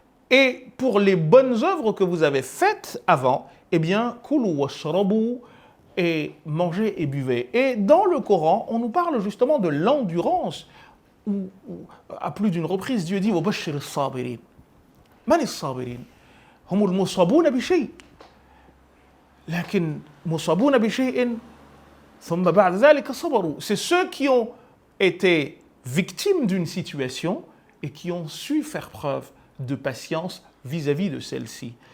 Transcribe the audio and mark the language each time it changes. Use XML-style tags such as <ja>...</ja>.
<fr>Et pour les bonnes œuvres que vous avez faites avant, eh bien,</fr> <ar>kulu washrabu,</ar> <fr>et mangez et buvez. Et dans le Coran, on nous parle justement de l'endurance. À plus d'une reprise, Dieu dit</fr> <ar>وَبَشِّرِ الصَّابِرِينَ. من الصابرين؟ هم المصابون بشيء. لكن مصابون بشيء ثم بعد ذلك صبروا.</ar> <fr>C'est ceux qui ont été victimes d'une situation et qui ont su faire preuve de patience vis-à-vis de celle-ci.</fr>